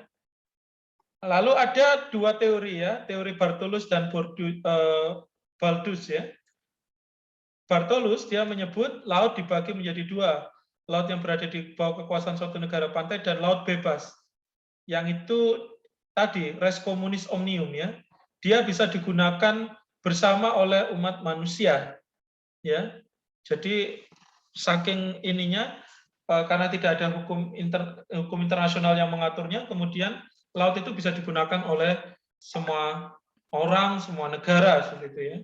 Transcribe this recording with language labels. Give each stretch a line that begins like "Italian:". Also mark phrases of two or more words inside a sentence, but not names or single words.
Indonesian: Lalu ada 2 teori ya, teori Bartolus dan Baldus ya. Bartolus dia menyebut laut dibagi menjadi 2, laut yang berada di bawah kekuasaan suatu negara pantai dan laut bebas. Yang itu tadi
Latin: res communis omnium
Indonesian: ya, dia bisa digunakan bersama oleh umat manusia ya. Jadi saking ininya karena tidak ada hukum internasional yang mengaturnya, kemudian laut itu bisa digunakan oleh semua orang, semua negara seperti itu ya.